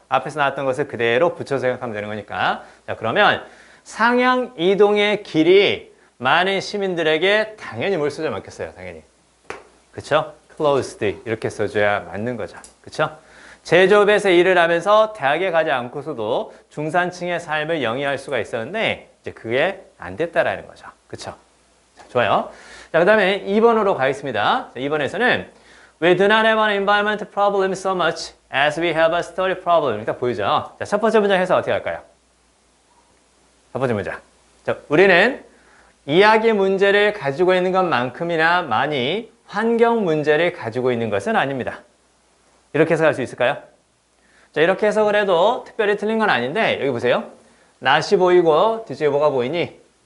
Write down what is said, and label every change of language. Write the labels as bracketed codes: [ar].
[ko] 앞에서 나왔던 것을 그대로 붙여서 생각하면 되는 거니까. 자, 그러면 상향 이동의 길이 많은 시민들에게 당연히 뭘 써줘야 맞겠어요. 당연히. 그쵸? closed 이렇게 써줘야 맞는 거죠. 그쵸? 제조업에서 일을 하면서 대학에 가지 않고서도 중산층의 삶을 영위할 수가 있었는데 이제 그게 안 됐다라는 거죠. 그쵸? 자, 좋아요. 자, 그 다음에 2번으로 가겠습니다. 자, 2번에서는 [en] We do not have an environment problem so much as we have a story problem. [ko] 이렇게 딱 보이죠? 자, 첫 번째 문장 해서 어떻게 할까요? 첫 번째 문장. 자, 우리는 이야기 문제를 가지고 있는 것만큼이나 많이 환경 문제를 가지고 있는 것은 아닙니다. 이렇게 해석할 수 있을까요? 자, 이렇게 해석을 해도 특별히 틀린 건 아닌데 여기 보세요. not이 보이고 뒤쪽에 뭐가 보이니?